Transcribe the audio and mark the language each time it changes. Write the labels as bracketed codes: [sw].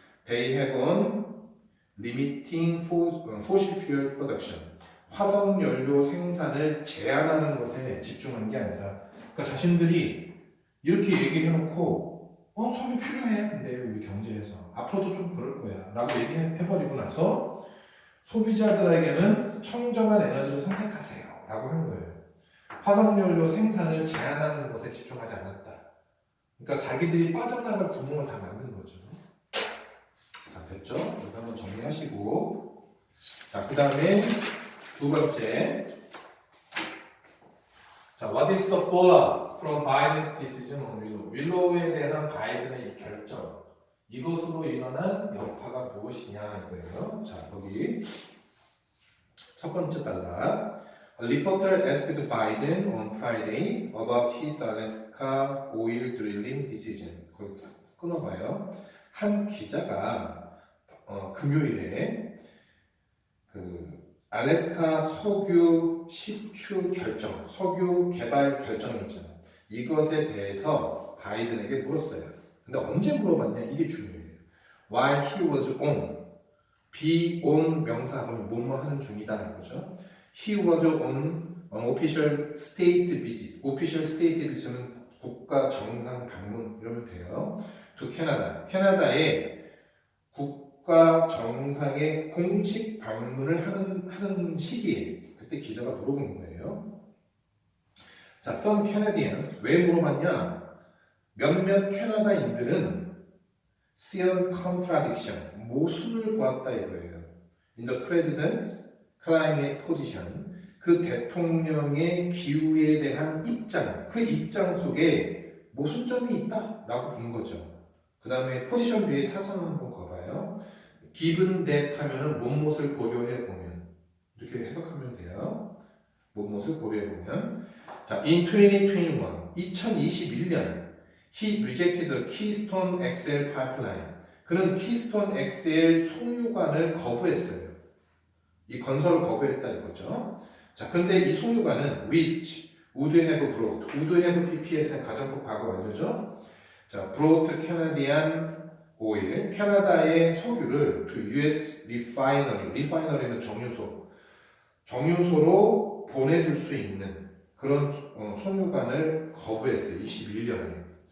[en] They have on limiting fossil fuel production. [ko] 화석 연료 생산을 제한하는 것에 집중한 게 아니라, 그러니까 자신들이 이렇게 얘기해놓고 석유 필요해. 근데 우리 경제에서 앞으로도 좀 그럴 거야 라고 얘기해버리고 나서 소비자들에게는 청정한 에너지를 선택하세요 라고 한 거예요. 화석연료 생산을 제한하는 것에 집중하지 않았다. 그러니까 자기들이 빠져나갈 구멍을 다 만든 거죠. 자, 됐죠? 이거 한번 정리하시고, 자, 그 다음에 두 번째, 자, [en] what is the fallout from Biden's decision on Willow? [ko] 윌로우에 대한 바이든의 이 결정, 이것으로 일어난 여파가 무엇이냐 이거예요. 자, 거기 첫 번째 단락. [en] A reporter asked Biden on Friday about his Alaska oil drilling decision. [ko] 거기 끊어봐요. 한 기자가 금요일에 그 알래스카 석유 시추 결정, 석유 개발 결정이 있잖아요. 이것에 대해서 바이든에게 물었어요. 근데 언제 물어봤냐? 이게 중요해요. [en] While he was on, [ko] be on 명사하면 뭐뭐 하는 중이다 이거죠. [en] He was on an official state visit. [ko] official state visit는 국가 정상 방문 이러면 돼요. [en] to Canada. [ko] 캐나다에 국가 정상의 공식 방문을 하는 시기에 그때 기자가 물어본 거예요. 자, some Canadians 왜 물어봤냐? 몇몇 캐나다인들은 [en] see a contradiction [ko] 모순을 보았다 이거예요. [en] In the president's climate position [ko] 그 대통령의 기후에 대한 입장 그 입장 속에 모순점이 있다라고 본 거죠. 그 다음에 포지션 뒤에 사선 한번 가봐요. given that 하면은 무엇을 고려해 보면 이렇게 해석하면 돼요. 무엇을 고려해 보면 자, in 2021년 [en] he rejected the Keystone XL pipeline. [ko] 그는 키스톤 XL 송유관을 거부했어요. 이 건설을 거부했다 이거죠. 자, 근데 이 송유관은 [en] which would have brought, [ko] would have PPS의 가정법 과거 완료죠. 자, [en] brought Canadian oil, [ko] 캐나다의 석유를 [en] to US refinery, [ko] refinery는 정유소로 보내줄 수 있는 그런 송유관을 거부했어요. 21년에.